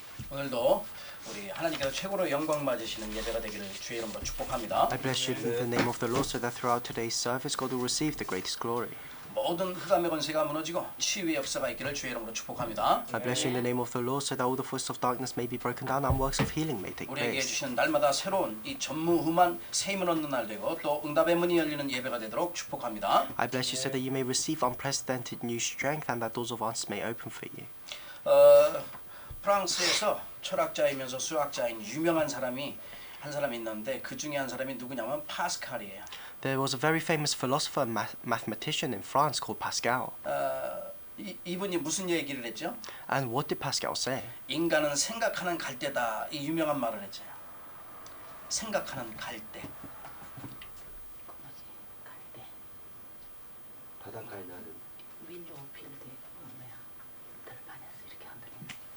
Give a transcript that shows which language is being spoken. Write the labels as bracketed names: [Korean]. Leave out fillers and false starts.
[Korean] 오늘도 우리 하나님께서 최고로 영광 받으시는 예배가 되기를 주의 이름으로 축복합니다. [English] I bless you in the name of the Lord so that throughout today's service God will receive the greatest glory. [Korean] 모든 흑암의 권세가 무너지고 치유의 역사가 있기를 주의 이름으로 축복합니다. [English] I bless you in the name of the Lord so that all the forces of darkness may be broken down and works of healing may take [Korean] 우리에게 [English] place. [Korean] 주시는 날마다 새로운 이 전무후무한 새 힘을 얻는 날 되고 또 응답의 문이 열리는 예배가 되도록 축복합니다. [English] I bless you so that you may receive unprecedented new strength and that doors of answers may open for you. [Korean] 프랑스에서 철학자이면서 수학자인 유명한 사람이 한 사람이 있는데 그 중에 한 사람이 누구냐면 파스칼이에요. [English] There was a very famous philosopher and mathematician in France called Pascal. [Korean] 이분이 무슨 얘기를 했죠? [English] And what did Pascal say? [Korean] 인간은 생각하는 갈대다. 이 유명한 말을 했죠. 생각하는 갈대. 갈대 바닷가에 나는 [English] 윈도우 필드 [Korean] 뭐야 들판에서 이렇게 흔들리는